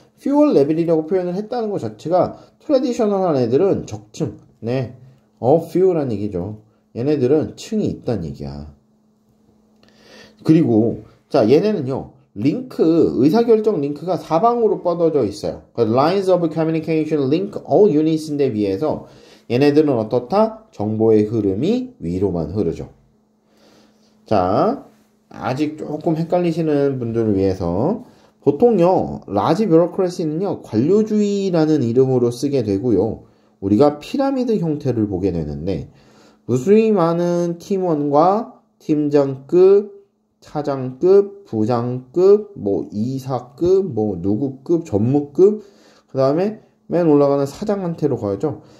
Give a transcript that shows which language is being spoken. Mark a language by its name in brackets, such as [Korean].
[English] fewer level [Korean] 이라고 표현을 했다는 것 자체가 트래디셔널한 애들은 적층, 네, few란 얘기죠. 얘네들은 층이 있단 얘기야. 그리고 자 얘네는요 의사결정 링크가 사방으로 뻗어져 있어요. [English] Lines of communication link all units인데 [Korean] 비해서 얘네들은 어떻다? 정보의 흐름이 위로만 흐르죠. 자, 아직 조금 헷갈리시는 분들을 위해서 보통요 라지 뷰로크래시는요 관료주의라는 이름으로 쓰게 되고요. 우리가 피라미드 형태를 보게 되는데 무수히 많은 팀원과 팀장급, 차장급, 부장급, 뭐 이사급, 뭐 누구급, 전무급, 그 다음에 맨 올라가는 사장한테로 가야죠.